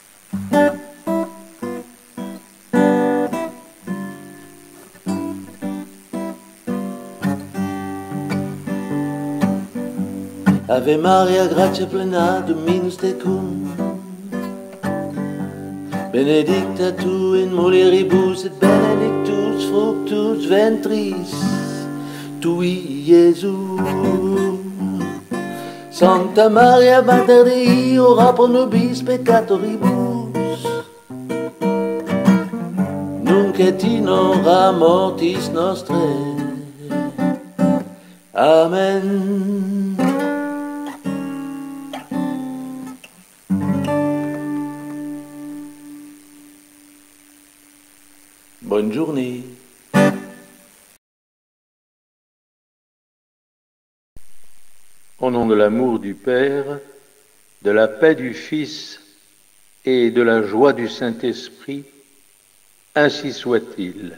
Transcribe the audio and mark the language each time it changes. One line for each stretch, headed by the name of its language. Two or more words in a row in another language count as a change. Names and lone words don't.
Latin: Ave Maria, gratia plena, Dominus tecum, benedicta tu in mulieribus et benedictus fructus ventris tui, Iesus. Sancta Maria, Mater Dei, ora pro nobis peccatoribus, nunc et in hora mortis nostrae.
French: Amen. Bonne journée. Au nom de l'amour du Père, de la paix du Fils et de la joie du Saint-Esprit, ainsi soit-il.